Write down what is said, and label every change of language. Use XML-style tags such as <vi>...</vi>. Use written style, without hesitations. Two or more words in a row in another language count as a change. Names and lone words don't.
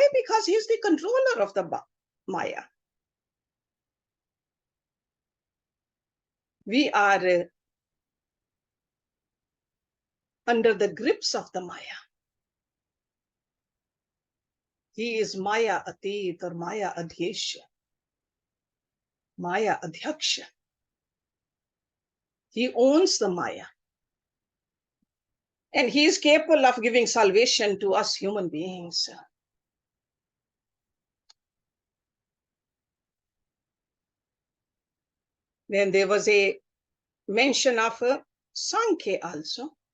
<en>Because he's the controller of the maya. We are under the grips of the maya. He is</en> <sa>maya atit or maya adhyesha, maya adhyaksha.</sa> <en>He owns the maya. And he is capable of giving salvation to us human beings. Then there was a mention of Sankhya also.</en>